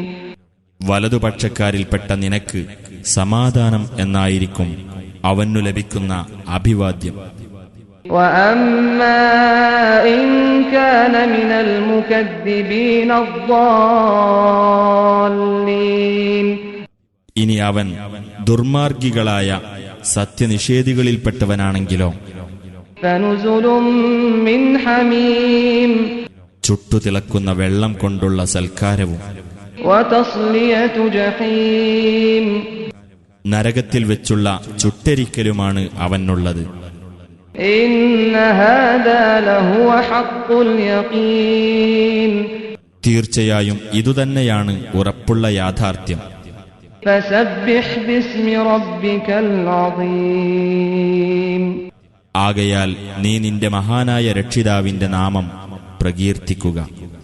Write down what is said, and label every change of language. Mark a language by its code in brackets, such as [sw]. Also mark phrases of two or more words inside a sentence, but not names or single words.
[ml] വലതുപക്ഷക്കാരിൽപ്പെട്ട നിനക്ക് സമാധാനം എന്നായിരിക്കും അവനു ലഭിക്കുന്ന അഭിവാദ്യം. [ar] وأما إن كان من المكذبين الضالين. [ml] ഇനി അവൻ ദുർമാർഗികളായ സത്യനിഷേധികളിൽപ്പെട്ടവനാണെങ്കിലോ [ar] فنزل من حميم. [ml] ചുട്ടുതിളക്കുന്ന വെള്ളം കൊണ്ടുള്ള സൽക്കാരവും [ar] وتصلية جحيم. [ml] നരകത്തിൽ വെച്ചുള്ള ചുട്ടരിക്കലുമാണ് അവനുള്ളത്. [ar] إن هذا لهو حق اليقين. [ml] തീർച്ചയായും ഇതുതന്നെയാണ് ഉറപ്പുള്ള യാഥാർത്ഥ്യം. [ar] فسبح باسم ربك العظيم. [ml] ആകയാൽ നീ നിന്റെ മഹാനായ രക്ഷിതാവിന്റെ നാമം പ്രകീർത്തിക്കുക.